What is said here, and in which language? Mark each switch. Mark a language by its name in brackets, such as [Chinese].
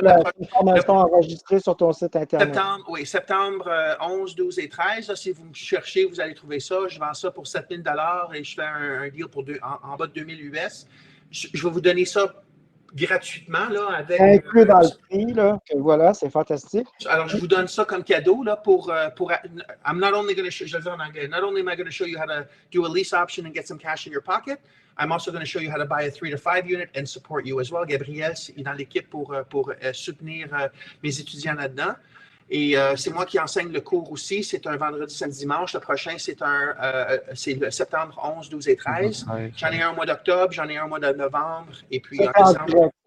[French] La formation enregistrée sur ton site Internet. Septembre 11, 12 et 13. Là, si vous me cherchez, vous allez trouver ça. Je vends ça pour 7 000 $ et je fais un deal pour en bas de 2 000 US. Je vais vous donner ça gratuitement. Là, avec, inclus dans le prix, là, que voilà, c'est fantastique. [English] Alors, je vous donne ça comme cadeau là, pour I'm not only going to show, je vais le dire en anglais, not only am I going to show you how to do a lease option and get some cash in your pocket, I'm also going to show you how to buy a 3 to 5 unit and support you as well. [French] Gabriel est dans l'équipe pour soutenir mes étudiants là-dedans. Et c'est moi qui enseigne le cours aussi. C'est un vendredi, samedi, dimanche. Le prochain, c'est le septembre 11, 12 et 13. J'en ai un au mois d'octobre, j'en ai un au mois de novembre. Et puis en décembre.